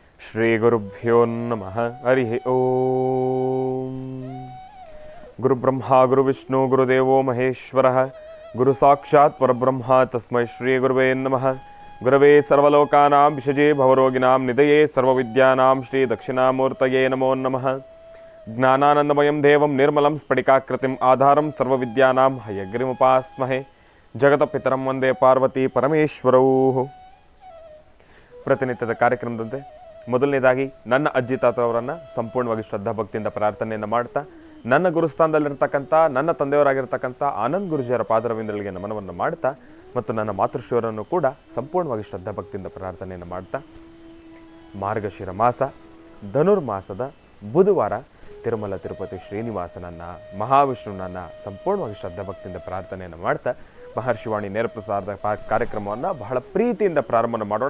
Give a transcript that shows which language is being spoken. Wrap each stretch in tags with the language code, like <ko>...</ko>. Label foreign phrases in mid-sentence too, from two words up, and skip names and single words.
<sa>ಶ್ರೀಗುರುಭ್ಯೋ ನಮಃ. ಹರಿ ಓಂ. ಗುರುಬ್ರಹ್ಮ ಗುರುವಿಷ್ಣು ಗುರುದೇವೋ ಮಹೇಶ್ವರ ಗುರು ಸಾಕ್ಷಾತ್ ಪರಬ್ರಹ್ಮ ತಸ್ಮೈ ಶ್ರೀ ಗುರುವೇ ನಮಃ. ಗುರವೇ ಸರ್ವಲೋಕಾನಾಂ ವಿಷಜೇ ಭವರೋಗಿನಾಂ ನಿಧಯೇ ಸರ್ವವಿದ್ಯಾನಾಂ ಶ್ರೀ ದಕ್ಷಿಣಾಮೂರ್ತಯೇ ನಮೋ ನಮಃ. ಜ್ಞಾನಾನಂದಮಯಂ ದೇವಂ ನಿರ್ಮಲಂ ಸ್ಫಟಿಕಾಕೃತಿಂ ಆಧಾರಂ ಸರ್ವವಿದ್ಯಾನಾಂ ಹಯಗ್ರಿಮುಪಾಸ್ಮಹೇ. ಜಗತಪಿತರಂ ವಂದೇ ಪಾರ್ವತಿ ಪರಮೇಶ್ವರೌ.</sa> <kn>ಪ್ರತಿನಿತ್ಯದ ಕಾರ್ಯಕ್ರಮದಂತೆ ಮೊದಲನೇದಾಗಿ ನನ್ನ ಅಜ್ಜಿ ತಾತವರನ್ನು ಸಂಪೂರ್ಣವಾಗಿ ಶ್ರದ್ಧಾ ಭಕ್ತಿಯಿಂದ ಪ್ರಾರ್ಥನೆಯನ್ನು ಮಾಡ್ತಾ, ನನ್ನ ಗುರುಸ್ಥಾನದಲ್ಲಿರ್ತಕ್ಕಂಥ ನನ್ನ ತಂದೆಯವರಾಗಿರ್ತಕ್ಕಂಥ ಆನಂದ್ ಗುರುಜಿಯವರ ಪಾದರವಿಂದಗಳಿಗೆ ನಮನವನ್ನು ಮಾಡ್ತಾ, ಮತ್ತು ನನ್ನ ಮಾತೃಶ್ರೀಯವರನ್ನು ಕೂಡ ಸಂಪೂರ್ಣವಾಗಿ ಶ್ರದ್ಧಾ ಭಕ್ತಿಯಿಂದ ಪ್ರಾರ್ಥನೆಯನ್ನು ಮಾಡ್ತಾ, ಮಾರ್ಗಶಿರ ಮಾಸ ಧನುರ್ಮಾಸದ ಬುಧವಾರ ತಿರುಮಲ ತಿರುಪತಿ ಶ್ರೀನಿವಾಸನನ್ನು ಮಹಾವಿಷ್ಣುನನ್ನು ಸಂಪೂರ್ಣವಾಗಿ ಶ್ರದ್ಧಾ ಭಕ್ತಿಯಿಂದ ಪ್ರಾರ್ಥನೆಯನ್ನು ಮಾಡ್ತಾ, ಮಹರ್ಷಿವಾಣಿ ನೇರ ಪ್ರಸಾರದ ಕಾರ್ಯಕ್ರಮವನ್ನು ಬಹಳ ಪ್ರೀತಿಯಿಂದ ಪ್ರಾರಂಭ ಮಾಡೋಣ.</kn>